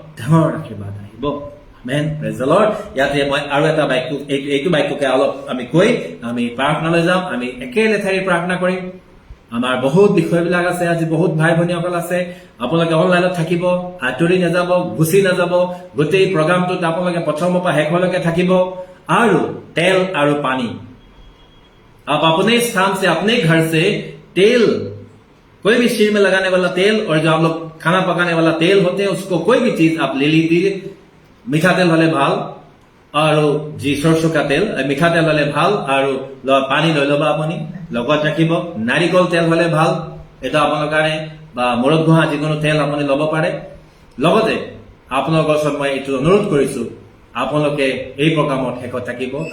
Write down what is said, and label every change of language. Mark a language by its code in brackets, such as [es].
[as] ডাঙৰ আশীৰ্বাদ আহিব। আমেন, প্ৰেজ দ্য লৰ্ড। ইয়াতে মই আৰু এটা বাক্য, এইটো বাক্যকে অলপ আমি কৈ আমি প্ৰাৰ্থনালৈ যাম। আমি একে লেঠাৰি প্ৰাৰ্থনা কৰিম। আমাৰ বহুত বিষয়বিলাক আছে, আজি বহুত ভাই ভনীসকল আছে, আপোনালোকে অনলাইনত থাকিব, আঁতৰি নাযাব, গুচি নাযাব, গোটেই প্ৰগ্ৰামটোত আপোনালোকে প্ৰথমৰ পৰা শেষলৈকে থাকিব। আৰু তেল আৰু পানী, [hi] आप अपने स्थान से अपने घर से तेल, कोई भी सिर में लगाने वाला तेल और जो आप लोग खाना पकाने वाला तेल होते हैं उसको कोई भी चीज आप ले लीजिए। [as] मीठा तेल हले ভাল আৰু যি সৰষৰ তেল, মিঠা তেল হলে ভাল আৰু পানী লৈ ল'ব আপুনি, লগত ৰাখিব। নাৰিকল তেল হলে ভাল, এটা আপোনাৰ কাৰণে, বা মূৰত ঘঁহা যিকোনো তেল আপুনি ল'ব পাৰে। লগতে আপোনালোকৰ ওচৰত মই এইটো অনুৰোধ কৰিছো, আপোনালোকে এই প্ৰগ্ৰামত শেষত থাকিব।